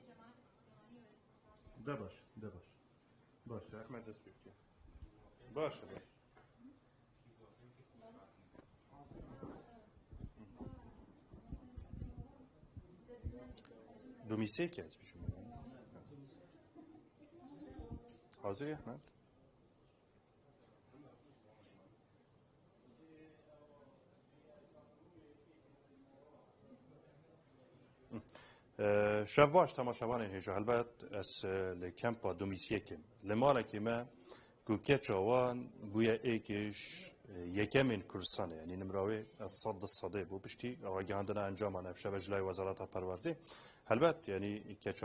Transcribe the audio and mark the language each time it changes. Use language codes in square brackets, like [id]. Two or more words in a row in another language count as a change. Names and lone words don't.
[ckb] دە باش باشە ئەحمەد دەست پێ بکە باشە دومیسێکی هەست بشم حاضری ئەحمەد؟ [ku] شەف باش تەماشەوانên hêja helbet ez li kempa domîsiyekê li malekê me ku keça wan bûye êkîş yekemên Kurdistanê yanî nimrawê ez 100% bû piştî ragihandina encaman ev şeve ji lay Wezareta Perwerdê helbet yanî keça